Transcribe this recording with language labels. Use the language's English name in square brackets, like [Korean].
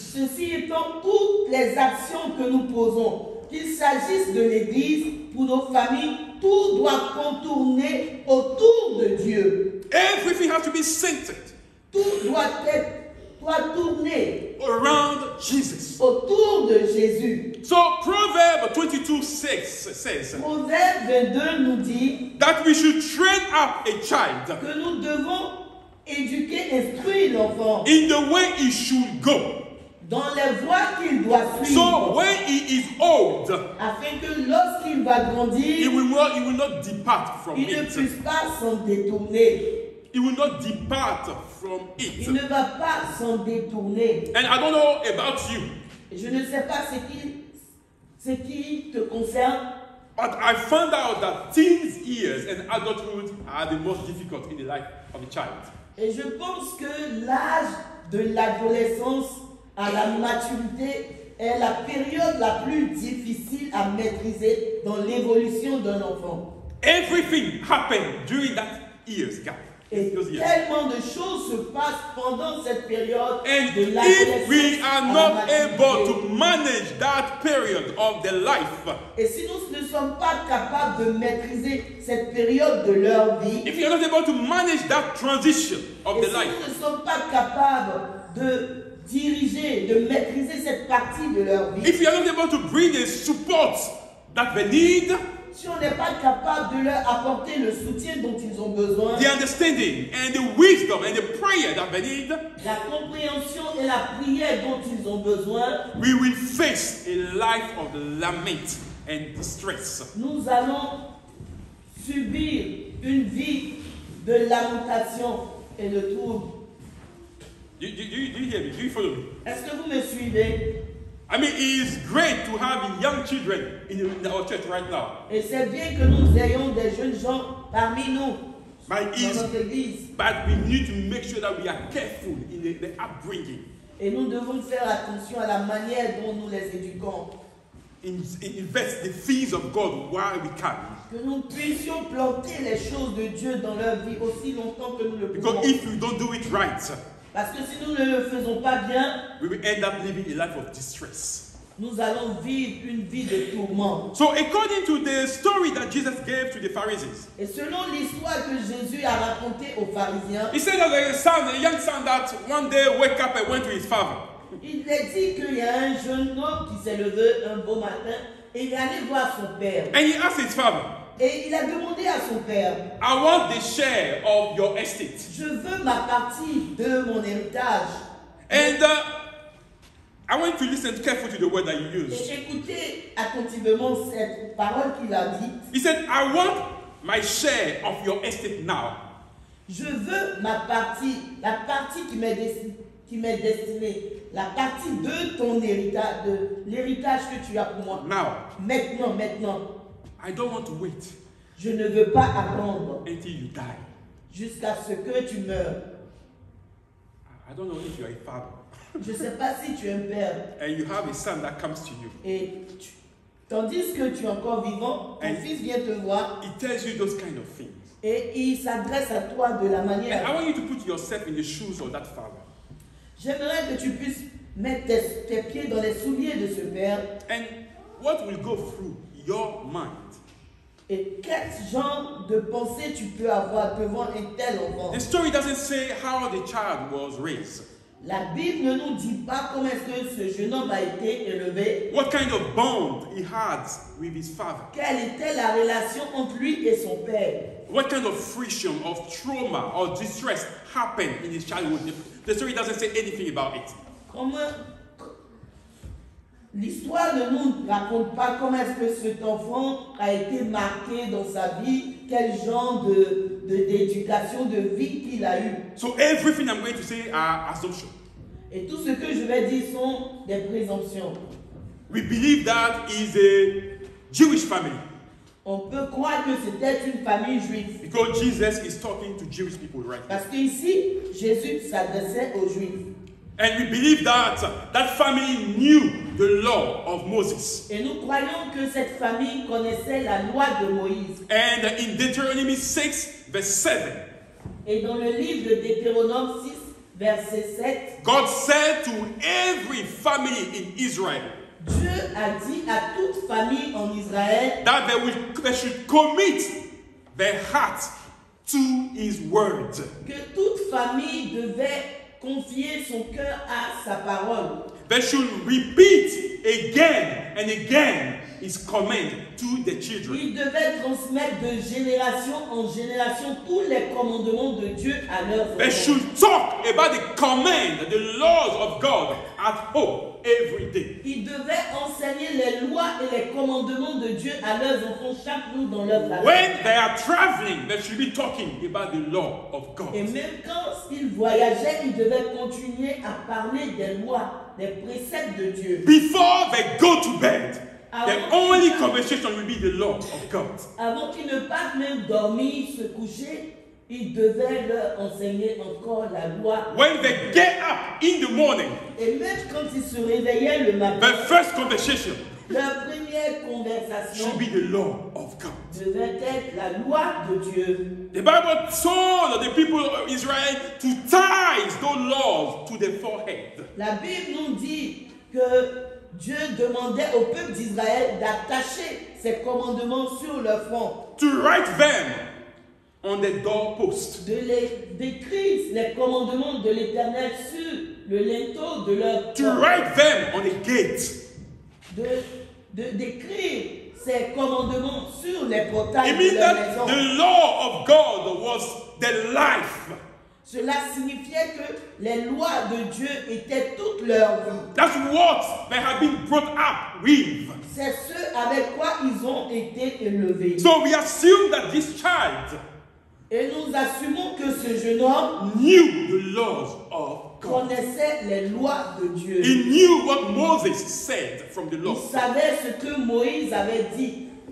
[French] Ceci étant, toutes les actions que nous posons, qu'il s'agisse de l'Église, pour nos familles, tout doit contourner autour de Dieu. [English] Everything has to be centered [French] Tout doit tourner [English] around Jesus. [French] autour de Jésus. [English] So Proverbs 22:6 says [French] Proverbe 22 nous dit [English] that we should train up a child [French] que nous devons éduquer, instruire l'enfant [English] in the way he should go. [French] dans les voies qu'il doit [English] So [French] suivre, [English] when he is old, [French] afin que lorsqu'il va [English] he [French] grandir, [English] will not depart from [French] il ne [English] it. [French] puisse pas s'en détourner. [English] He will not depart from it. [French] Il ne va pas s'en détourner. [English] And I don't know about you, [French] Je ne sais pas ce qui te concerne, [English] but I found out that teens years and adulthood are the most difficult in the life of a child. [French] et je pense que l'âge de l'adolescence à la maturité est la période la plus difficile à maîtriser dans l'évolution d'un enfant. [English] Everything happened during that years gap. [French] Et [English] Those years. [French] tellement de choses se passent pendant cette période [English] And [French] de [English] if we [French] l'adolescence [English] are [French] à la [English] not [French] maturité. [English] able to manage that period of their life, [French] Et si nous ne sommes pas capables de maîtriser cette période de leur vie, [English] if you are not able to manage that transition of [French] et [English] the [French] si [English] life, [French] nous ne sommes pas capables de diriger, de maîtriser cette partie de leur vie, [English] if you are not able to bring the support that they need, [French] si on n'est pas capable de leur apporter le soutien dont ils ont besoin, [English] the understanding and the wisdom and the prayer that they need, [French] la compréhension et la prière dont ils ont besoin, [English] we will face a life of lament and distress. [French] nous allons subir une vie de lamentation et de trouble. [English] Do you hear me? Do you follow me? [French] Est-ce que vous me suivez? [English] I mean, it is great to have young children in our church right now. [French] Et c'est bien que nous ayons des jeunes gens parmi nous dans notre église. [English] But we need to make sure that we are careful in the upbringing. [French] Et nous devons faire attention à la manière dont nous les éduquons. [English] Invest the things of God while we can. [French] Que nous puissions planter les choses de Dieu dans leur vie aussi longtemps que nous le pouvons. [English] Because if we don't do it right, [French] Parce que si nous ne le faisons pas bien, [English] we will end up living a life of distress. [French] nous allons vivre une vie de tourment. [English] So according to the story that Jesus gave to the Pharisees, [French] Et selon l'histoire que Jésus a racontée aux pharisiens, [English] he said that there is a young son that one day woke up and went to his father. [French] il est dit qu'il y a un jeune homme qui s'est levé un beau matin et il est allé voir son père. [English] And he asked his father, [French] Et il a demandé à son père, [English] I want the share of your estate. [French] je veux ma partie de mon héritage. [English] And I want you to listen carefully to the word that you used. [French] Et écoutez attentivement cette parole qu'il a dite. [English] He said, I want my share of your estate now. [French] Je veux ma partie, la partie qui m'est destinée, la partie de ton héritage, de l'héritage que tu as pour moi. [English] Now. [French] Maintenant. [English] I don't want to wait [French] Je ne veux pas attendre [English] until you die. [French] jusqu'à ce que tu meurs. [English] I don't know if you are a father [French] Je ne sais pas si tu es un père. [English] and you have a son that comes to you. [French] Tandis que tu es encore vivant, ton fils vient te voir [English] He tells you those kind of things. [French] et il s'adresse à toi de la [English] And [French] manière. [English] I want you to put yourself in the shoes of that father. [French] J'aimerais que tu puisses mettre tes pieds dans les souliers de ce père. [English] And what will go through your mind? [French] Et quel genre de pensée tu peux avoir devant un tel enfant? [English] The story doesn't say how the child was raised. [French] La Bible ne nous dit pas comment est-ce que ce jeune homme a été élevé. [English] What kind of bond he had with his father. [French] Quelle était la relation entre lui et son père? [English] What kind of friction, of trauma, or distress happened in his childhood? The story doesn't say anything about it. [French] L'histoire ne nous raconte pas comment est-ce que cet enfant a été marqué dans sa vie, quel genre d'éducation, de vie qu'il a eu. [English] So everything I'm going to say are assumptions. [French] Et tout ce que je vais dire sont des présomptions. [English] We believe that is a Jewish family. [French] On peut croire que c'était une famille juive. [English] Because Jesus is talking to Jewish people right now. [French] Parce qu'ici, Jésus s'adressait aux Juifs. [English] And we believe that that family knew the law of Moses. [French] Et nous croyons que cette famille connaissait la loi de Moïse. [English] And in Deuteronomy 6, verse 7, [French] Et dans le livre de Deutéronome 6, verset 7, [English] God said to every family in Israel [French] Dieu a dit à toute famille en Israël [English] that they should commit their heart to his word. [French] que toute famille devait confier son cœur à sa parole. [English] They should repeat again and again his command to the children. [French] Ils devaient transmettre de génération en génération tous les commandements de Dieu à leurs [English] They [French] enfants. [English] should talk about the command, the laws of God at home every day. [French] Ils devaient enseigner les lois et les commandements de Dieu à leurs enfants chaque jour dans leur famille. [English] When they are traveling, they should be talking about the law of God. [French] Et même quand ils voyageaient, ils devaient continuer à parler des lois, des préceptes de Dieu. [English] Before they go to bed, the only conversation will be the law of God. [French] Avant qu'ils ne partent même dormir, se coucher, ils devaient leur enseigner encore la loi. [English] When they get up in the morning, [French] Et même quand ils se réveillaient le matin, [English] the first conversation [French] leur première conversation [English] should be the law of God. [French] devait être la loi de Dieu. [English] The Bible told the people of Israel to tie those laws to their forehead. [French] La Bible nous dit que Dieu demandait au peuple d'Israël d'attacher ses commandements sur leur front, [English] To write them on the doorpost. [French] de les d'écrire les commandements de l'Éternel sur le linteau de leur [English] To [French] porte, [English] write them on the gate. [French] d'écrire ces commandements sur les portails [English] It [French] de [English] means [French] leur [English] that [French] maison. [English] the law of God was the life. [French] Cela signifiait que les lois de Dieu étaient toute leur vie. [English] That's what they have been brought up with. [French] C'est ce avec quoi ils ont été élevés. [English] So we assume that this child [French] Et nous assumons que ce jeune homme [English] knew the laws of God. [French] connaissait les lois de Dieu. [English] He knew what Moses said from the law. [French] Il savait ce que Moïse avait dit